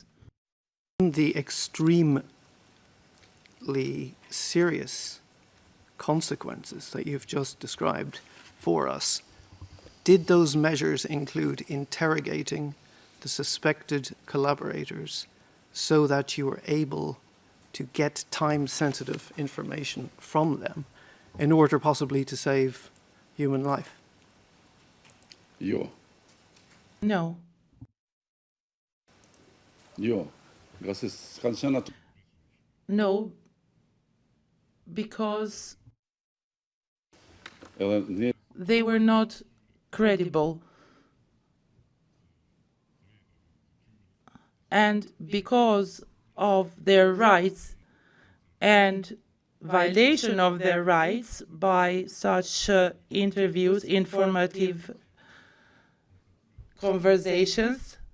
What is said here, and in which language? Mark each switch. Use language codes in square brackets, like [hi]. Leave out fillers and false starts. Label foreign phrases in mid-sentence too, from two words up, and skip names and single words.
[en] The extremely serious consequences that you've just described for us, did those measures include interrogating the suspected collaborators so that you were able to get time-sensitive information from them in order possibly to save human life? [sq] Jo. [en] No. [sq] Jo. Nga se s'kan qenë ato. [en] No, because they were not credible. And because of their rights and violation of their rights by such interviews, informative conversations.